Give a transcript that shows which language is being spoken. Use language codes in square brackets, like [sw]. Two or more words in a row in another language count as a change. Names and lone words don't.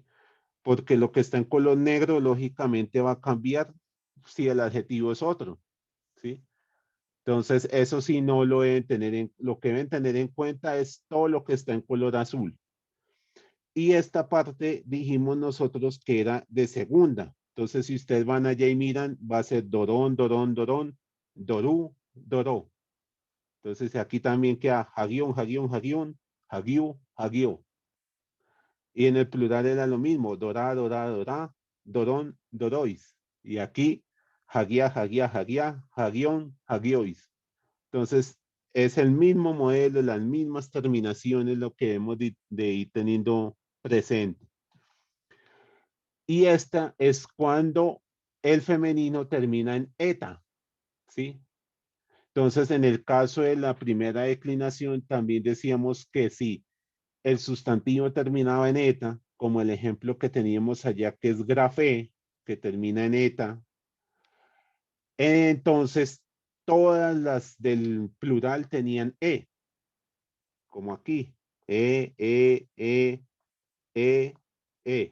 [es] Porque lo que está en color negro, lógicamente va a cambiar si el adjetivo es otro, ¿sí? Entonces, eso sí no lo deben tener lo que deben tener en cuenta es todo lo que está en color azul. Y esta parte dijimos nosotros que era de segunda. Entonces, si ustedes van allá y miran, va a ser [el] δῶρον, δῶρον, δῶρον, δώρου, δώρῳ. [es] Entonces, aquí también queda [el] ἅγιον, ἅγιον, ἅγιον, ἁγίου, ἁγίῳ. [es] Y en el plural era lo mismo, [el] δῶρα, δῶρα, δῶρα, δώρων, δώροις. [es] Y aquí, [el] ἅγια, ἅγια, ἅγια, ἁγίων, ἁγίοις. [es] Entonces, es el mismo modelo, las mismas terminaciones, lo que debemos de ir teniendo presente. Y esta es cuando el femenino termina en eta, ¿sí? Entonces, en el caso de la primera declinación, también decíamos que si el sustantivo terminaba en eta, como el ejemplo que teníamos allá, que es grafé, que termina en eta, entonces todas las del plural tenían e, como aquí, e.